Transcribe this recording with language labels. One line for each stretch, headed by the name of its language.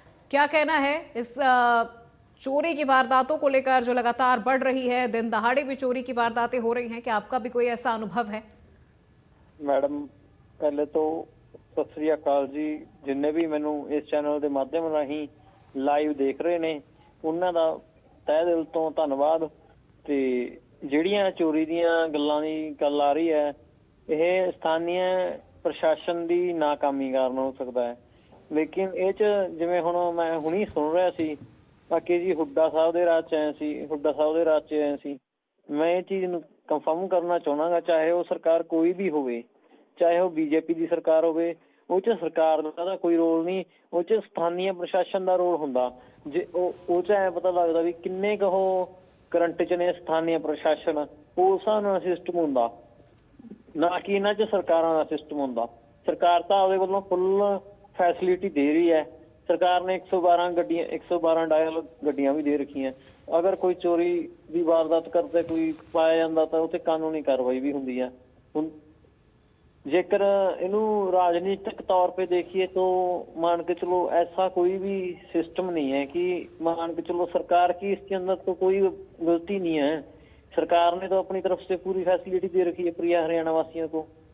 Hindi: क्या कहना है इस चोरी की वारदातों को लेकर जो लगातार बढ़ रही है, दिन दहाड़े भी चोरी की वारदातें हो रही हैं, क्या आपका भी कोई ऐसा अनुभव है?
Punjabi: मैडम पहले तो सत श्री अकाल जी, जिन्ने भी मैनू इस चैनल के माध्यम राही लाइव देख रहे ने ਉਹਨਾਂ ਦਾ ਤਹਿ ਦਿਲ ਤੋਂ ਧੰਨਵਾਦ। ਤੇ ਜਿਹੜੀਆਂ ਚੋਰੀ ਦੀਆਂ ਗੱਲਾਂ ਦੀ ਗੱਲ ਆ ਰਹੀ ਹੈ, ਇਹ ਸਥਾਨੀ ਪ੍ਰਸ਼ਾਸਨ ਦੀ ਨਾਕਾਮੀ ਕਾਰਨ ਹੋ ਸਕਦਾ ਹੈ। ਲੇਕਿਨ ਇਹ ਚ ਜਿਵੇਂ ਹੁਣ ਮੈਂ ਹੁਣੀ ਸੁਣ ਰਿਹਾ ਸੀ, ਬਾਕੀ ਜੀ ਹੁੱਡਾ ਸਾਹਿਬ ਦੇ ਰਾਜ ਚ ਆਏ ਸੀ, ਮੈਂ ਇਹ ਚੀਜ਼ ਨੂੰ ਕੰਫਰਮ ਕਰਨਾ ਚਾਹੁੰਦਾ, ਚਾਹੇ ਉਹ ਸਰਕਾਰ ਕੋਈ ਵੀ ਹੋਵੇ, ਚਾਹੇ ਉਹ ਬੀਜੇਪੀ ਦੀ ਸਰਕਾਰ ਹੋਵੇ, ਉਹ ਚ ਸਰਕਾਰ ਦਾ ਕੋਈ ਰੋਲ ਨਹੀਂ, ਉਹ ਚ ਸਥਾਨੀ ਪ੍ਰਸ਼ਾਸਨ ਦਾ ਰੋਲ ਹੁੰਦਾ। ਜੇ ਉਹ ਚ ਐਂ ਪਤਾ ਲੱਗਦਾ ਵੀ ਕਿੰਨੇ ਕੁ ਉਹ ਕਰੰਟ ਚ ਨੇ ਸਥਾਨੀ ਪ੍ਰਸ਼ਾਸਨ, ਉਸ ਹਿਸਾਬ ਨਾਲ ਸਿਸਟਮ ਹੁੰਦਾ, ਨਾ ਕਿ ਇਹਨਾਂ ਚ ਸਰਕਾਰਾਂ ਦਾ ਸਿਸਟਮ ਹੁੰਦਾ। ਸਰਕਾਰ ਤਾਂ ਆਪਦੇ ਵੱਲੋਂ ਫੁੱਲ ਫੈਸਿਲਿਟੀ ਦੇ ਰਹੀ ਹੈ। ਸਰਕਾਰ ਨੇ 112 ਡਾਇਲ ਗੱਡੀਆਂ ਵੀ ਦੇ ਰੱਖੀਆਂ। ਅਗਰ ਕੋਈ ਚੋਰੀ ਦੀ ਵਾਰਦਾਤ ਕਰਦੇ ਕੋਈ ਪਾਇਆ ਜਾਂਦਾ ਤਾਂ ਉੱਥੇ ਕਾਨੂੰਨੀ ਕਾਰਵਾਈ ਵੀ ਹੁੰਦੀ ਹੈ।
Hindi: ਹੁਣ जेकर इनू राजनीतिक तौर पे देखिए तो मान के चलो ऐसा कोई भी सिस्टम नहीं है कि मान के चलो सरकार की इसके अंदर तो कोई गलती नहीं है। सरकार ने तो अपनी तरफ से पूरी फैसिलिटी दे रखी है प्रिय हरियाणा वासियों को।